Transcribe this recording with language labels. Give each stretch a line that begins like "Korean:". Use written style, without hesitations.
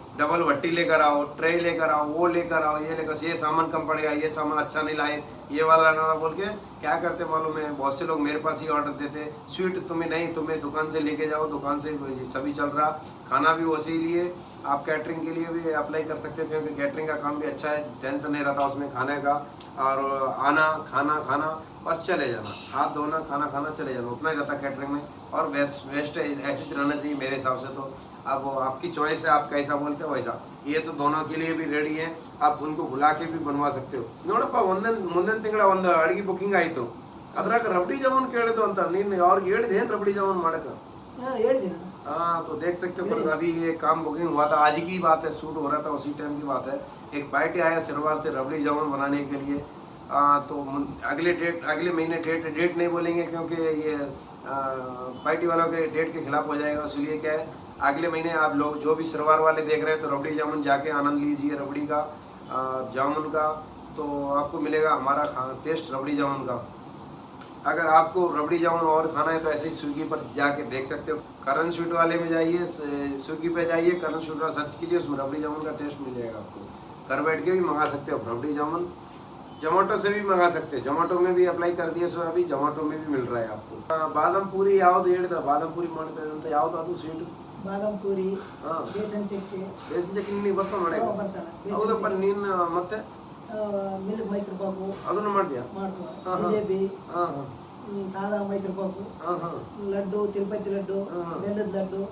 Hindi: Double भट्टी लेकर आओ, tray लेकर आओ, वो लेकर आओ, ये लेकर, ये सामान कम पड़ेगा, ये सामान अच्छा नहीं लाए, ये वाला ना बोल के क्या करते मालूम है, बहुत से लोग मेरे पास ही ऑर्डर देते, स्वीट तुम्हें नहीं, तुम्हें दुकान से लेके जाओ, दुकान से सभी चल रहा, खाना भी वैसे ही लिए, आप कैटरिंग के लिए भी अप्लाई कर सकते हो क्योंकि कैटरिंग का काम भी अच्छा है, टेंशन नहीं रहता उसमें खाने का, और आना खाना खाना बस चले जाना, हाथ धोना खाना खाना चले जाना, उतना ही रहता कैटरिंग में। और वेस्ट ऐसे रहना चाहिए मेरे हिसाब से। तो अब आपकी चॉइस है, आप कैसा बोलते हो वैसा। ये तो दोनों के लिए भी रेडी है, आप उनको बुला के भी बनवा सकते हो।
Kannada: ನೋಡಪ್ಪ ಮುಂದಿನ ತಿಂಗಳ ಒಂದು ಅಡಿಗೆ ಬುಕಿಂಗ್ ಆಯಿತು, ಅದ್ರಾಗ ರಬಡಿ ಜಾಮೂನ್ ಕೇಳಿದ್ದು ಅಂತ ನೀನು ಅವ್ರಿಗೆ ಹೇಳಿದೆ ಏನು ರಬಡಿ ಜಾಮೂನ್ ಮಾಡಕ್ಕೆ? ಹೇಳಿದ್ದೀನಿ।
Hindi: हाँ तो देख सकते हो, पर अभी ये काम बुकिंग हुआ था, आज की बात है, शूट हो रहा था उसी टाइम की बात है। एक पार्टी आया सिरवार से रबड़ी जामुन बनाने के लिए, तो अगले महीने डेट नहीं बोलेंगे क्योंकि ये पार्टी वालों के डेट के खिलाफ हो जाएगा, इसलिए क्या है अगले महीने आप लोग जो भी सिरवार वाले देख रहे हैं तो रबड़ी जामुन जाके आनंद लीजिए रबड़ी का, जामुन का, तो आपको मिलेगा हमारा टेस्ट रबड़ी जामुन का। अगर आपको रबड़ी जामुन और खाना है तो ऐसे ही स्विगी पर जाके देख सकते हो, करण स्वीट वाले में जाइए, स्विगी पे जाइए, करण स्वीट वाला सर्च कीजिए, उसमें रबड़ी जामुन का टेस्ट मिल जाएगा आपको। घर बैठ के भी मंगा सकते हो रबड़ी जामुन, जोमेटो से भी मंगा सकते हो, जोमेटो में भी अप्लाई कर दिए, सो अभी जोमेटो में भी मिल रहा है आपको।
Kannada: ಬಾದಾಮ್ ಪೂರಿ ಯಾವ್ದು ಹೇಳಿದ, ಬಾದಾಮ್ ಪೂರಿ ಮಾಡ್ತಾರೆ ಅಂತ ಯಾವ್ದು ಅದು ಸ್ವೀಟ್? ಬಾದಾಮ್ ಪೂರಿ, ಬೇಸನ್ ಚಕ್ಕೆ ನಿನಗೆ ಬರ್ತಾ ಮಾಡಕ್ಕೆ? ಹೌದಪ್ಪ, ನೀನು ಮತ್ತೆ ಮಿಲ್ಕ್ ಮೈಸೂರು ಪಾಕು ಅದನ್ನು ಮಾಡ್ತೀಯಾ? ಮಾಡ್ತೀವಿ, ಜಿಲೇಬಿ, ಸಾದಾ ಮೈಸೂರು ಪಾಕು, ಲಡ್ಡು, ತಿರುಪತಿ ಲಡ್ಡು, ಬೆಲ್ಲದ ಲಡ್ಡು,